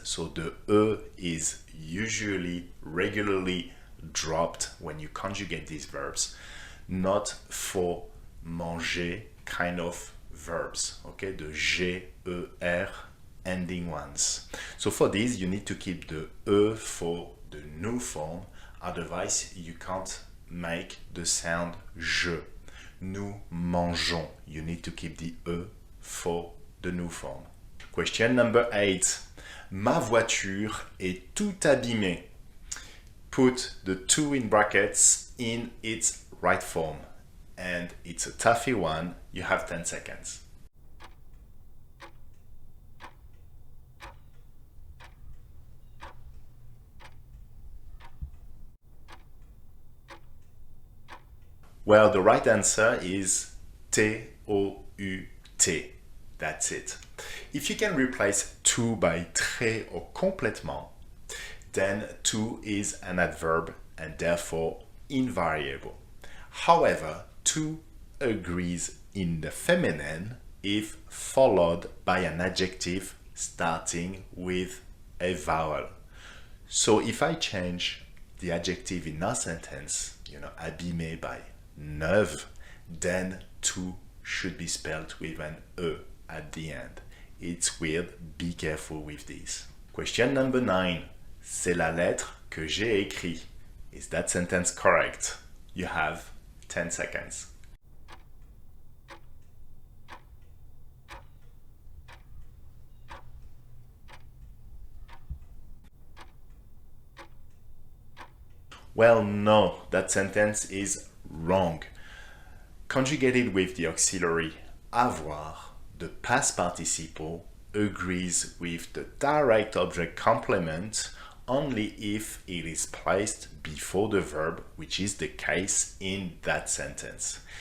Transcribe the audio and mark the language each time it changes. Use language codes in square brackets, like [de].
[en] So the E is usually regularly dropped when you conjugate these verbs, not for manger kind of verbs, okay, the G, E, R ending ones. So for these, you need to keep the E for the new form, otherwise you can't make the sound je. [fr] Nous mangeons. [en] You need to keep the E for the new form. Question number 8. [fr] Ma voiture est tout abîmée. [en] Put the two in brackets in its right form. And it's a toughy one. You have 10 seconds. Well, the right answer is T-O-U-T. That's it. If you can replace tout by très or complètement, then tout is an adverb and therefore invariable. However, tout agrees in the feminine if followed by an adjective starting with a vowel. So if I change the adjective in our sentence, abîmé by neuve, then tout should be spelled with an E at the end. It's weird, be careful with this. Question number 9. [fr] C'est la lettre que j'ai écrit. [en] Is that sentence correct? You have 10 seconds. Well, no, that sentence is wrong. Conjugated with the auxiliary avoir, the past participle agrees with the direct object complement only if it is placed before the verb, which is the case in that sentence.